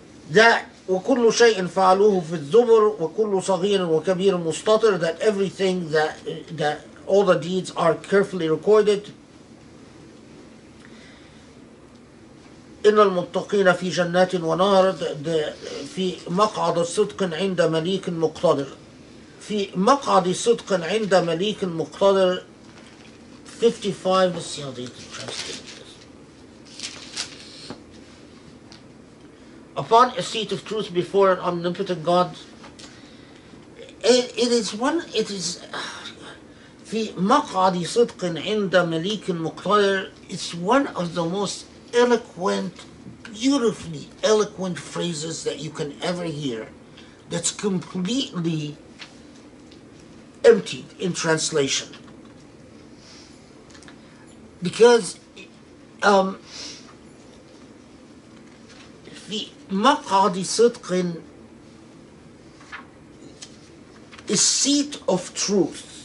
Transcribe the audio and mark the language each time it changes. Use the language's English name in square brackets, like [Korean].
[English] That [Arabic] وكل شيء فعلوه في الزبر وكل صغير وكبير مستطر, [English] that everything that all the deeds are carefully recorded. [Arabic] إن المتقين في جنات ونهر, في مقعد صدق عند مليك مقتدر. في مقعد صدق عند مليك مقتدر 55. [English] Let's see how they translate this. Upon a seat of truth before an omnipotent God. It is [Arabic] في مقعد صدق عند مليك مقتدر. [English] It's one of the most eloquent, beautifully eloquent phrases that you can ever hear, that's completely emptied in translation. Because [Arabic] في مقعد صدق [English] is seat of truth.